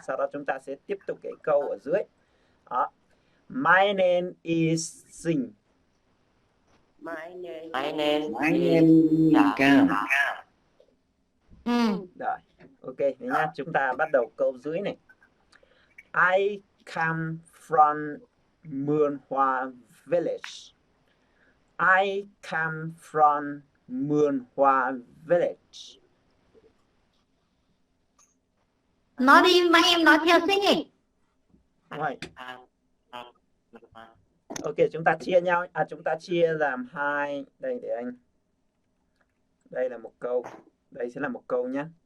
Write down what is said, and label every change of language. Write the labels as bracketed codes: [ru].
[vi] Sau đó chúng ta sẽ tiếp tục cái câu ở dưới. [en] Đó. My name is Sinh. My name is Cang. [vi] Rồi, ok thế nhá. Chúng ta bắt đầu câu dưới này. [en] I come from Mường Hoa Village. I come from Mường Hoa Village. [vi] Nói đi mà em nói theo sinh nhỉ. Rồi. Ok, chúng ta chia nhau, chúng ta chia làm hai. Đây để anh. Đây là một câu. Đây sẽ là một câu nhé.